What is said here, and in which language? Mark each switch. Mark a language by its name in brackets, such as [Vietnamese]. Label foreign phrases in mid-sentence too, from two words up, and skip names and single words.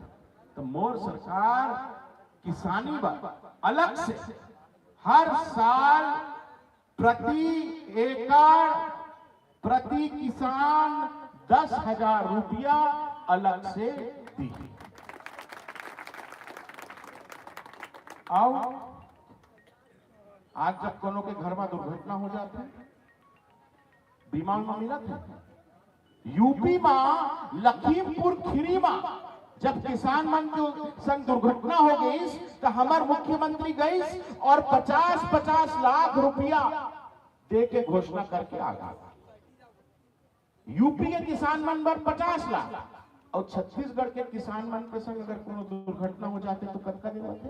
[Chhattisgarhi] तो मोर सरकार किसानी पर अलग से हर साल प्रति एकड़ प्रति किसान 10,000 रुपया अलग से दी। आओ आज जब कोनो के घर में दुर्घटना हो जाती है, बीमा में मिला था। यूपी में लखीमपुर खीरी में जब किसान मन के संग दुर्घटना हो गई तो हमार मुख्यमंत्री गई और 50-50 लाख रुपया दे के घोषणा करके आ गया। यूपी के किसान मन पर 50 लाख और छत्तीसगढ़ के किसान मन के संग अगर कोनो दुर्घटना हो जाते तो कतका दे जाते?